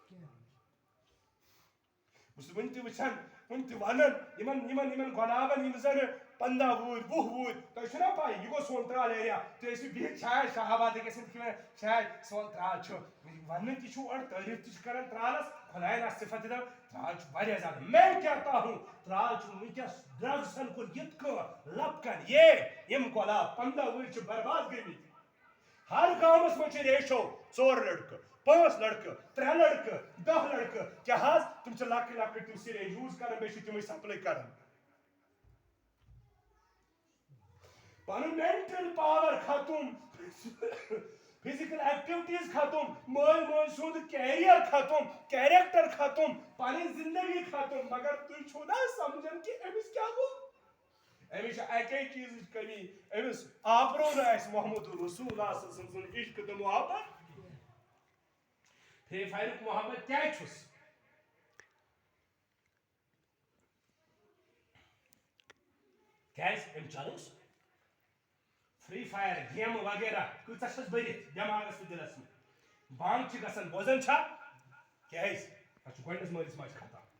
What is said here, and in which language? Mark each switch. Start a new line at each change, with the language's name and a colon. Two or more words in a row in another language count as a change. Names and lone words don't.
Kashmiri: بہٕ چھُس وٕنہِ تہِ وٕچھان وٕنہِ تہِ ونان یِمن گۄلابن یِم زن 15 وُہٕرۍ 20 وُہٕرۍ تۄہہِ چھُنا پاے یہِ گوٚو سون ترال ایریا تُہۍ ٲسِو بِہِتھ شاید شاہ آباد گژھن شاید سون ترال چھُ وننہٕ تہِ چھُ اور تعریٖف تہِ چھِ کران ترالس خۄداین آسہِ صفت دِوان ترال چھُ واریاہ زیادٕ
Urdu: میں کہتا ہوں
Kashmiri: ترال چھُ وٕنکیٚس ڈرگسن کُن یِتھ کٔنۍ لپکن یِم گۄلاب 15 وُہٕرۍ چھِ برباد گٔمٕتۍ ہر گامس منٛز چھِ ریشو 4 لڑکہٕ 5 لڑکہٕ 3 لڑکہٕ 10 لڑکہٕ کیٛاہ حظ تِم چھِ لۄکٕٹۍ لۄکٕٹۍ تِم
English: syringe use
Kashmiri: کران بیٚیہِ چھِ تِمے سپلاے کران پنُن
English: mental power
Kashmiri: ختم
English: physical activities
Kashmiri: ختم مول موج سُنٛد کیریئر ختم کیریکٹر ختم پنٕنۍ زندگی ختم مگر تُہۍ چھِو نا سمجھان کہ أمِس کیٛاہ گوٚو أمِس چھِ اکے چیٖزٕچ کمی أمِس آپرو نہٕ اَسہِ محمد رسول اللہ
Arabic: صلی اللہ علیہ وسلم
Kashmiri: سُنٛد عشق تہٕ محبت فرٛی فایرُک محبت کیٛازِ چھُس کیٛازِ أمۍ چلوس فری فائر گیم وغیرہ کۭژاہ چھس بٔرِتھ دٮ۪ماغس تہٕ دِلس منٛز بنٛگ چھِ گژھان بوزان چھا کیٛازِ تتھ چھُ گۄڈنِس مٲلِس ماجہِ خطا